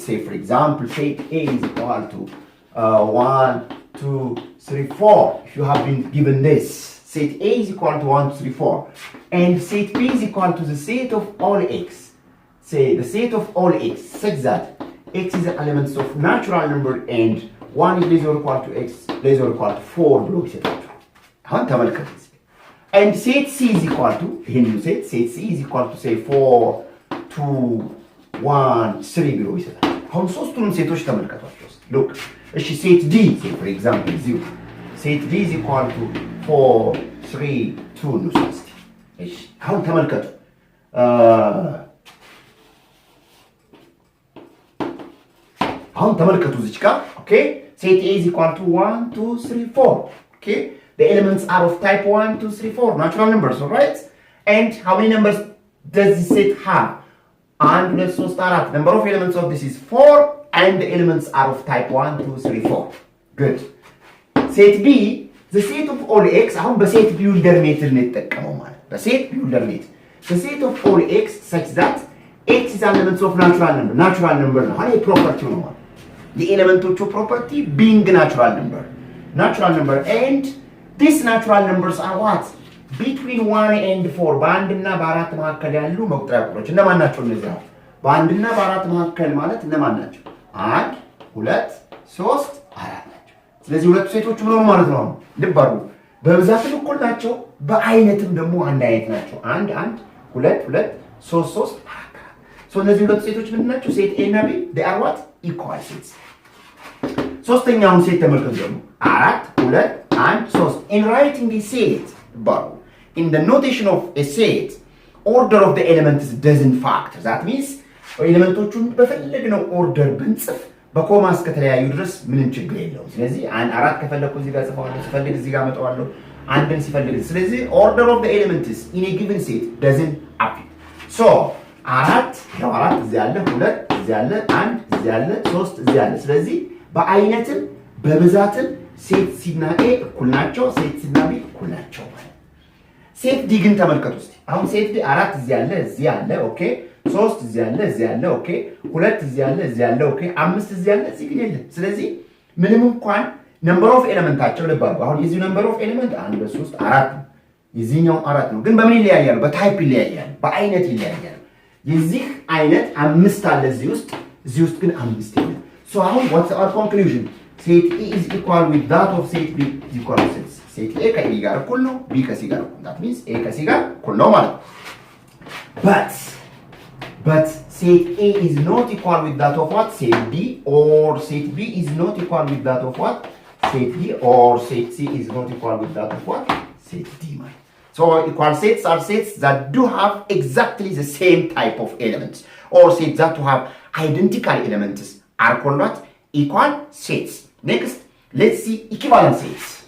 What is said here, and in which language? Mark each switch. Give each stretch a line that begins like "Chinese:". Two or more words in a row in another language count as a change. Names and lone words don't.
English: Say for example, set A is equal to 1, 2, 3, 4. If you have been given this, set A is equal to 1, 2, 3, 4. And set B is equal to the set of all x. Say the set of all x such that x is the elements of natural number and 1 is less or equal to x less or equal to 4
Amharic: ብሎ ይሰጣችኋል። አሁን ተመልከቱ።
English: And set C is equal to ይሄን set C is equal to say 4 2 1 3
Amharic: ብሎ ይሰጣል። አሁን ሶስቱንም ሴቶች ተመልከቷቸው።
English: look እሺ set D say for example 0 set D is equal to 4 3 2
Amharic: ነው ሶስት። እሺ አሁን ተመልከቱ አሁን ተመልከቱ እዚህ ጋር ኦኬ
English: set A is equal to 1 2 3 4 okay the elements are of type 1 2 3 4 natural numbers all right and how many numbers does this set have 1 2 3 4 number of elements of this is 4 and the elements are of type 1 2 3 4 good set B the set of all x
Amharic: አሁን በሴት ቢውልደር ሜትድ ነው የተጠቀመው ማለት በሴት
English: builder method the set of all x such that x is an element of natural number
Amharic: ነው አይ ፕሮፐርቲ ነው ማለት
English: the elementoቹ property being natural number and these natural numbers are what between 1 and 4
Amharic: በአንድና በአራት መካከል ያሉ መቁጠሪያ ቁጥሮች እነማን ናቸው እነዚህ አሁን በአንድና በአራት መካከል ማለት እነማን ናቸው 1 2 3 4 ናቸው ስለዚህ ሁለቱ ሴቶች ምን ማለት ነው ልብ አድርጉ በብዛትም እኩል ናቸው በአይነትም ደግሞ አንድ አይነት ናቸው 1 1 2 2 3 3 4 so እነዚህ ሁለቱ ሴቶች ምንድን ናቸው ሴት A እና B
English: they are what equal sets
Amharic: ሶስተኛውን ሴት ተመልከቱ ደግሞ 4 2 1 3
English: in writing the set but in the notation of a set order of the elements doesn't factor that means
Amharic: ኤሌመንቶቹን በፈለግነው ኦርደር ብንጽፍ በኮማ እስከተለያዩ ድረስ ምንም ችግር የለውም ስለዚህ አራት ከፈለኩ እዚህ ጋር ጽፈዋለሁ ሲፈልግ እዚህ ጋር መጣዋለሁ አንድን ሲፈልግ ስለዚህ
English: order of the elements in a given set doesn't affect so
Amharic: አራት እዚህ አለ 2 እዚህ አለ 1 እዚህ አለ 3 እዚህ አለ ስለዚህ በአይነትም በብዛትም ሴት C እና A እኩል ናቸው ሴት C እና B እኩል ናቸው ማለት ሴት D ግን ተመልከቱ እስቲ አሁን ሴት D 4 እዚህ አለ እዚህ አለ ኦኬ 3 እዚህ አለ ኦኬ 2 እዚህ አለ ኦኬ 5 እዚህ አለ እዚህ ግን የለም ስለዚህ ምንም እንኳን
English: number of
Amharic: ኤሌመንታቸው ልባሉ አሁን የዚህ
English: number of element
Amharic: 1 2 3 4 የዚህኛው 4 ነው ግን በምን ይለያያሉ በታይፕ ይለያያሉ በአይነት ይለያያሉ የዚህ አይነት 5 አለ እዚህ ውስጥ ግን 5 የለም
English: so how what's our conclusion set A is equal with that of set B is equal to set A
Amharic: ከA ጋር እኩል ነው B ከC ጋር እኩል
English: that means
Amharic: A ከC ጋር እኩል ነው ማለት
English: but set A is not equal with that of what set B or set B is not equal with that of what set D or set C is not equal with that of what set D ማለት so equal sets are sets that do have exactly the same type of elements or sets that do have identical elements are called what equal sets next let's see equivalent sets